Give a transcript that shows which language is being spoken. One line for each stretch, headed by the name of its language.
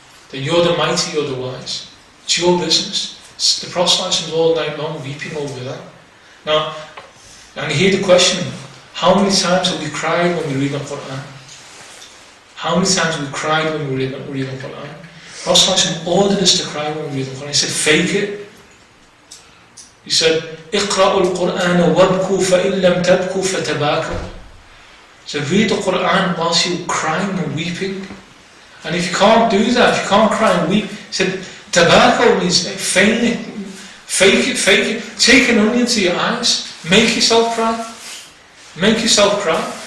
English: Then you're the mighty, you're the wise. It's your business. The Prophet is all night long weeping over that. Now, and hear the question, how many times have we cried when we read the Quran? How many times have we cried when we read the Quran? Prophet ordered us to cry when we read the Quran. He said, fake it. He said,
Arabic: اقرأوا القرآن وابكوا فإن لم تبكوا فتباكوا.
English: So read the Quran whilst you're crying and weeping. And if you can't do that, if you can't cry and weep, he said, tabako means feign it, fake it. Take an onion to your eyes, make yourself cry. Make yourself cry.